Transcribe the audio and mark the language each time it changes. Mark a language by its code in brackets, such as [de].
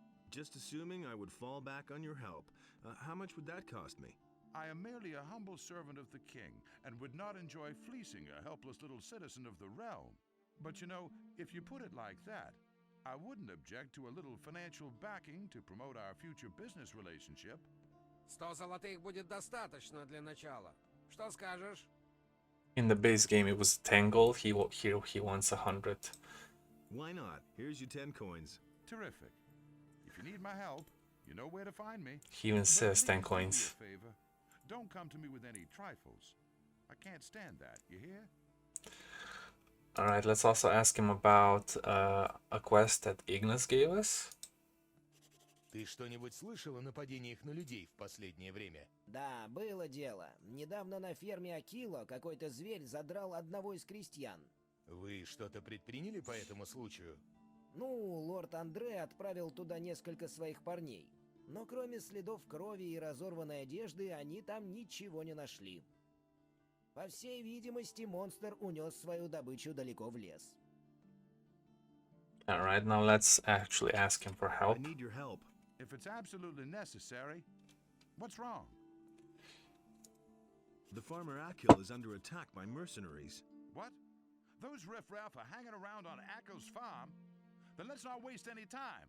[en] Just assuming I would fall back on your help. How much would that cost me? I am merely a humble servant of the king, and would not enjoy fleecing a helpless little citizen of the realm. But you know, if you put it like that, I wouldn't object to a little financial backing to promote our future business relationship. [ru] 100 золотых будет достаточно для начала. Что скажешь? [en] In the base game it was 10 gold, here he wants 100. Why not? Here's your 10 coins. Terrific. If you need my help, you know where to find me. He even says 10 Please do coins. me a favor. Don't come to me with any trifles. I can't stand that, you hear? Alright, let's also ask him about a quest that Ignis gave us. [ru] Ты что-нибудь слышал о нападениях на людей в последнее время? Да, было дело. Недавно на ферме Акила какой-то зверь задрал одного из крестьян. Вы что-то предприняли по этому случаю? Ну, лорд Андре отправил туда несколько своих парней. Но кроме следов крови и разорванной одежды, они там ничего не нашли. По всей видимости, монстр унес свою добычу далеко в лес. [en] Alright, now let's actually ask him for help. I need your help. If it's absolutely necessary, what's wrong? The farmer Akil is under attack by mercenaries. What? Those riffraff are hanging around on Akil's farm? Then let's not waste any time.